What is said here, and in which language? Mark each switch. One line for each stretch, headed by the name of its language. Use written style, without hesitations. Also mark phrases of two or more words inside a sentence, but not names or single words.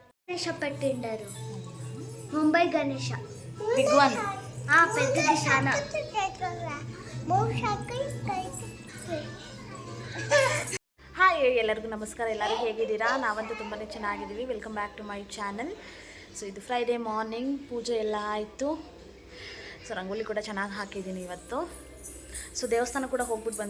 Telugu: గణేష పెట్టిండారు. ముంబై గణేష
English: big one.
Telugu: పెద్దది చాలా.
Kannada: ಹಾಯ್ ಎಲ್ಲರಿಗೂ ನಮಸ್ಕಾರ. ಎಲ್ಲರೂ ಹೇಗಿದ್ದೀರಾ? ನಾವಂತೂ ತುಂಬಾ ಚೆನ್ನಾಗಿದ್ದೀವಿ.
English: welcome back to my channel.
Kannada: ಸೊ ಇದು
English: Friday morning,
Kannada: ಪೂಜೆ ಎಲ್ಲ ಆಯಿತು. ಸೊ ರಂಗೋಲಿ ಕೂಡ ಚೆನ್ನಾಗಿ ಹಾಕಿದ್ದೀನಿ ಇವತ್ತು. ಸೊ ದೇವಸ್ಥಾನ ಕೂಡ ಹೋಗ್ಬಿಟ್ಟು ಬಂದ್ವಿ.